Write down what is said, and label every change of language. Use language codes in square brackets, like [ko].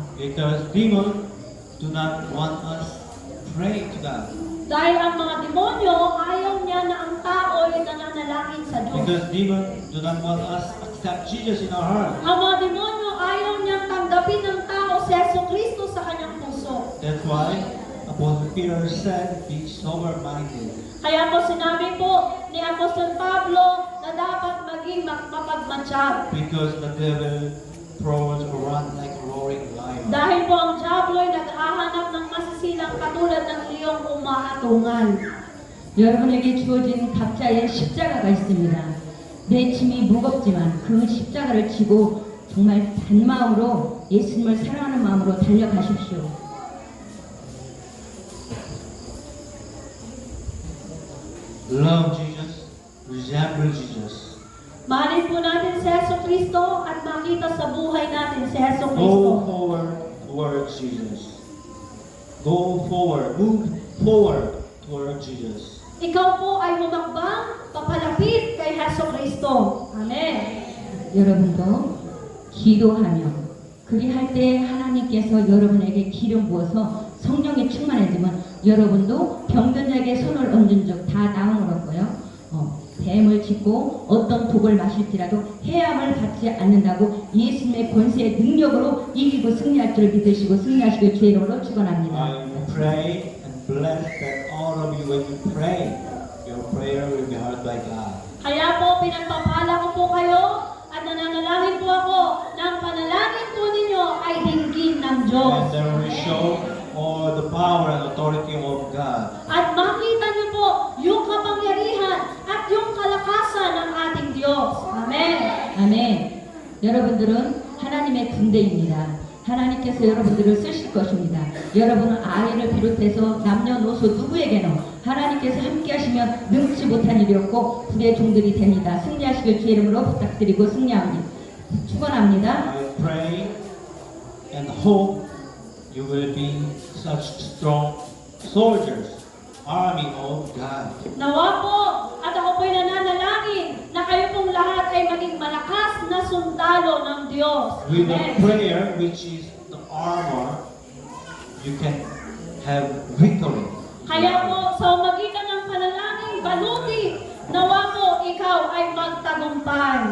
[en] Because demons do not want us pray to God. [tl] Dahil ang mga demonyo, ayaw niya na ang tao ay nananalangin sa Diyos. [en] Because demons do not want us accept Jesus in our heart. [tl] Ang mga demonyo, ayaw niyang tanggapin ng tao si Jesucristo sa kanyang puso. [en] That's why Apostle Peter said, be sober-minded. [tl] Kaya po sinabi po ni Apostol Pablo na dapat maging mapagmatsyag. [en] Because the devil prowls around like a roaring lion. [tl] Dahil po ang diablo ay naghahanap ng masisilang katulad ng leong umaatungal. [ko] 여러분에게 주어진 각자의 십자가가 있습니다. 내 짐이 무겁지만 그 십자가를 지고 정말 단마음으로 예수님을 사랑하는 마음으로 달려가십시오. [en] Love Jesus, resemble Jesus. [tl] Mahalin po natin si Jesucristo at makita sa buhay natin si [en] Go [tl] Jesucristo. [en] forward towards Jesus. Go forward, move forward towards Jesus. [tl] Ikaw po ay humakbang papalapit kay Jesucristo. Amen. [ko] 여러분도 기도하며 그리할 때 하나님께서 여러분에게 기름 부어서 성령이 충만해지면 여러분도 병든 자에게 손을 얹은 적 다 나음을 얻고요. 뱀을 짚고 어떤 독을 마실지라도 해함을 받지 않는다고 예수님의 권세의 능력으로 이기고 승리할 줄 믿으시고 승리하시길 주의 이름으로 축원합니다. [en] I pray and bless that all of you, when you pray, your prayer will be heard by God. [tl] Kaya po, pinagpapala ko po kayo at nananalangin po ako ng panalangin po ninyo ay dinggin ng Diyos. [en] And there will show all the power and authority of God. [tl] At makita niyo po yung kapangyarihan at yung kalakasan ng ating Diyos. Amen. [ko] 아멘. 여러분들은 하나님의 군대입니다. 하나님께서 여러분들을 쓰실 것입니다. 여러분은 아이를 비롯해서 남녀노소 누구에게나 하나님께서 함께 하시면 능치 못한 일이 없고 불의 종들이 됩니다. 승리하시길 주의 이름으로 부탁드리고 승리합니다. 축원합니다. [en] I pray and hope you will be such strong soldiers, army of God. [tl] Nawa po at ako po'y nananalangin na kayo pong lahat ay maging malakas na sundalo ng Diyos. [en] With the Amen. prayer, which is the armor, you can have victory. [tl] Kaya po sa umagitan ng panalangin, baluti, nawa po ikaw ay magtagumpay.